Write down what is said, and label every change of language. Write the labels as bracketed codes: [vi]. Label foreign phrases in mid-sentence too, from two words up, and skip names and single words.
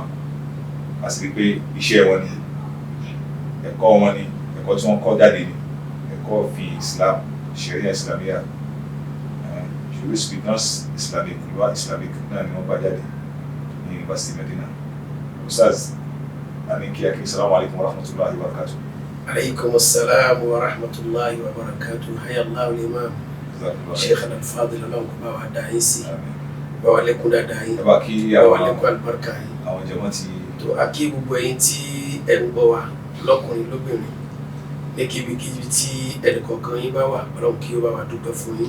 [yo] A sì rí pé iṣẹ́ wọn ni, ẹ̀kọ́ wọn ni, ẹ̀kọ́ tí wọ́n kọ́ jáde ni, ẹ̀kọ́ fi Islam, [ar] شريعة إسلامية, [en] jurisprudence Islamic, [fr] loi Islamic [yo] náà ni wọ́n bá jáde ní University Medina. [ar] Ustaz, [yo] a ní kí a kí [ar] سلام عليكم ورحمة الله وبركاته. عليكم السلام ورحمة الله وبركاته. حياك الله الإمام الشيخ الفاضل, [yo] Ọlọ́run kó bá wa dá yín sí, bá wa lékún dáadáa yín, bá kí bá wa lékún àlùbáríkà yín. àwọn jẹmọ́ ti tó a kí gbogbo ẹ̀yin tí ẹ ń gbọ́ wa lọ́kùnrin lóbìnrin ní kíbikíbi tí ẹnìkọ̀ọ̀kan yín bá wà, Ọlọ́run kí ó bá wa dúpẹ́ fún yín.